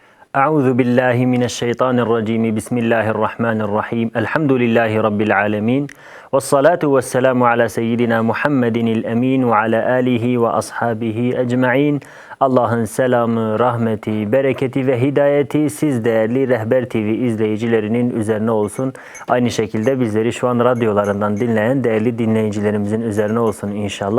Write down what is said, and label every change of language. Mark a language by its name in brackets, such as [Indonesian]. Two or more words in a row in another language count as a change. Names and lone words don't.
[Arabic] أعوذ بالله من الشيطان الرجيم. بسم الله الرحمن الرحيم. الحمد لله رب العالمين. والصلاة والسلام على سيدنا محمد الأمين وعلى آله وأصحابه أجمعين. [Turkish] Allah'ın selamı, rahmeti, bereketi ve hidayeti siz değerli Rehber TV izleyicilerinin üzerine olsun. Aynı şekilde bizleri şu an radyolarından dinleyen değerli dinleyicilerimizin üzerine olsun inşallah.